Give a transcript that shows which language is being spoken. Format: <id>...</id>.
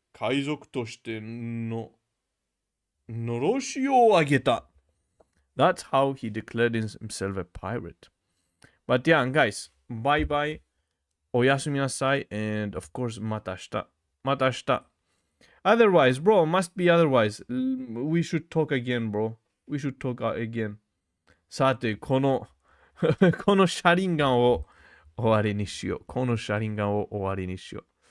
<ja>海賊としてののろしを上げた。</ja> <en>That's how he declared himself a pirate. But yeah, guys, bye bye.</en> <ja>おやすみなさい.</ja> <en>And of course,</en> <ja>また明日。また明日。</ja> <en>Otherwise, bro, must be otherwise. We should talk again, bro. We should talk again.</en> <ja>さて、このこの車輪ガンを終わりにしよう。この車輪ガンを終わりにしよう。</ja>